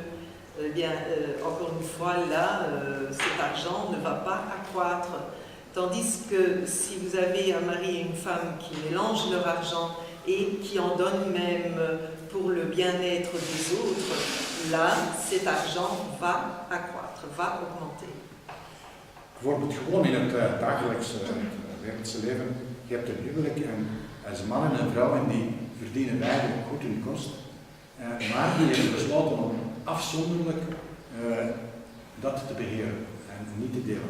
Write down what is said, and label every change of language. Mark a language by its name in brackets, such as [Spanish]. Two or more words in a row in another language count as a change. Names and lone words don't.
[French] Eh bien, encore une fois, là, cet argent ne va pas accroître. Tandis que si vous avez un mari et une femme qui mélangent leur argent et qui en donnent même pour le bien-être des autres, là, cet argent va accroître, va augmenter. [Dutch] Bijvoorbeeld gewoon in het dagelijkse wereldse leven, je hebt een huwelijk en als man en een vrouw en die verdienen beide goed hun kost, maar die hebben besloten om afzonderlijk dat te beheren en niet te delen.